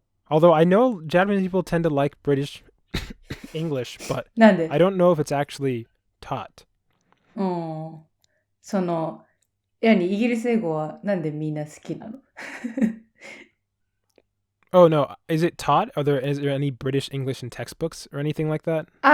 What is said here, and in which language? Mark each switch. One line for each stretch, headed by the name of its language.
English: Although I know Japanese people tend to like British English, but
Japanese: なんで
English: I don't know if it's actually taught.
Japanese: その、イギリス英語はなんでみんな好きなの
English: Oh no, is it taught? Is there any British English in textbooks or anything like that?